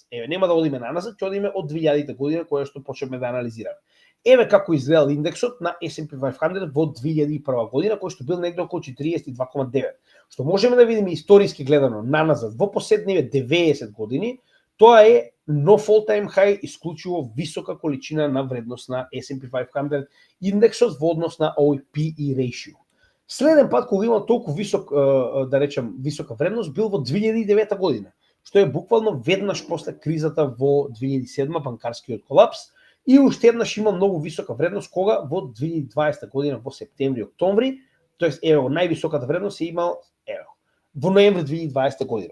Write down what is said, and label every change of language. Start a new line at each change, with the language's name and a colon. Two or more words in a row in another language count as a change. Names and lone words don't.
Macedonian: Еве, нема да одиме наназад, ќе одиме од 2000 година која што почнеме да анализираме. Еве како изгледал индексот на S&P 500 во 2001 година, кој што бил негде околу 42,9. Што можеме да видиме историски гледано наназад во последниве 90 години, тоа е нов
English: all-time high,
Macedonian: исклучиво висока количина на вредност на S&P 500 индексот во однос на овој
English: PE ratio.
Macedonian: Следен пат кога имал толку висок, да речем, висока вредност бил во 2009 година, што е буквално веднаш после кризата во 2007 банкарскиот колапс и уште еднаш има многу висока вредност кога во 2020 година во септември, октомври, тоест ево највисоката вредност е имал во ноември 2020 година.